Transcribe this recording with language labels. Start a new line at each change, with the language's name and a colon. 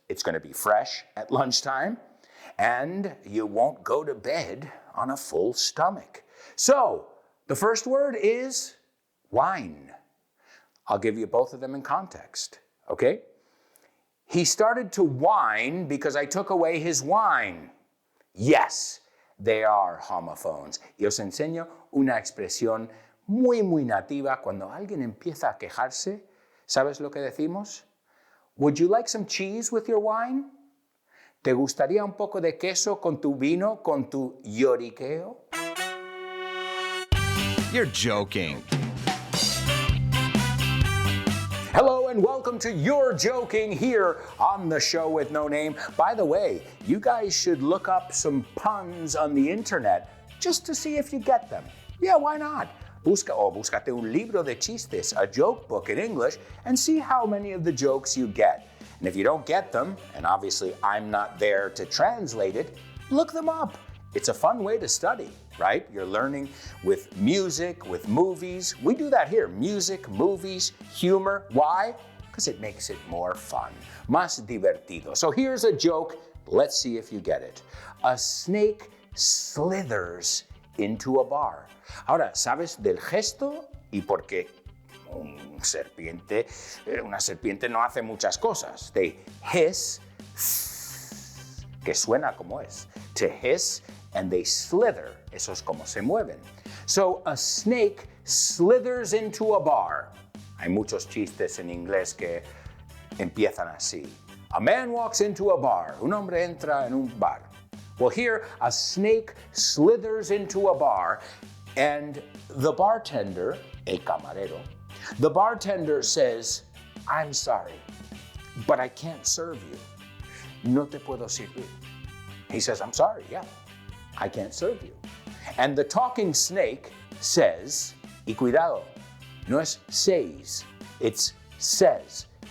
English: It's going to be fresh at lunchtime, and you won't go to bed on a full stomach. So, the first word is wine. I'll give you both of them in context, okay? He started to whine because I took away his wine. Yes, they are homophones.
Spanish: Y os enseño una expresión muy nativa. Cuando alguien empieza a quejarse, ¿sabes lo que decimos?
English: Would you like some cheese with your wine?
Spanish: ¿Te gustaría un poco de queso con tu vino, con tu lloriqueo?
English: You're joking. Hello and welcome to You're Joking here on the show with no name. By the way, you guys should look up some puns on the internet just to see if you get them. Yeah, why not?
Spanish: Búscate un libro de chistes,
English: a joke book in English,
Spanish: and see how many of the jokes you get.
English: And if you don't get them, and obviously I'm not there to translate it, look them up. It's a fun way to study, right? You're learning with music, with movies. We do that here, music, movies, humor. Why? Because it makes it more fun,
Spanish: más divertido.
English: So here's a joke. Let's see if you get it. A snake slithers into a bar.
Spanish: Ahora, ¿sabes del gesto y por qué? Una serpiente no hace muchas cosas.
English: They hiss,
Spanish: que suena como es.
English: To hiss, and they slither.
Spanish: Eso es como se mueven.
English: So a snake slithers into a bar.
Spanish: Hay muchos chistes en inglés que empiezan así.
English: A man walks into a bar.
Spanish: Un hombre entra en un bar.
English: Well, here, a snake slithers into a bar, and the bartender,
Spanish: el camarero,
English: the bartender says, I'm sorry, but I can't serve you.
Spanish: No te puedo servir.
English: He says, I'm sorry, yeah, I can't serve you. And the talking snake says,
Spanish: y cuidado, no es
English: says, it's says.